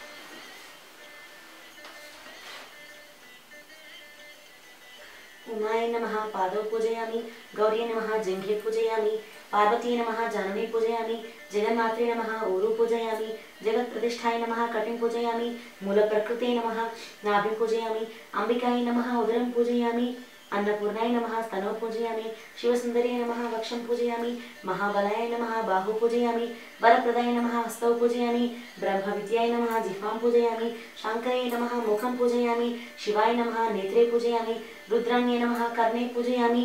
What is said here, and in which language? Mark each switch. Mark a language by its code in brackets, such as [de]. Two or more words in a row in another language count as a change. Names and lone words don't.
[sa] ఉమాయ నమః పాదౌ పూజయామి. గౌరీ నమః జంఘే పూజయామి. పార్వతీ నమః జాహ్నవీ పూజయామి. జగన్మాత్రే నమః ఊరు పూజయామి. జగత్ప్రతిష్ఠాయ నమః కటిం పూజయామి. మూల ప్రకృతే నమః నాభిం పూజయామి. అంబికాయ నమః ఉదరం పూజయామి. अन्नपूर्णाय नमः स्तनौ पूजयामि. शिवसुंदर्याय नमः वक्षं पूजयामि. महाबलाय नमः बाहु पूजयामि. वरप्रदाय नमः हस्तौ पूजयामि. ब्रह्मविद्याय नमः जिह्वां पूजयामि. शाङ्कराय नमः मुखं पूजयामि. शिवाय नमः नेत्रे पूजयामि. रुद्राण्ये नमः कर्णे पूजयामि.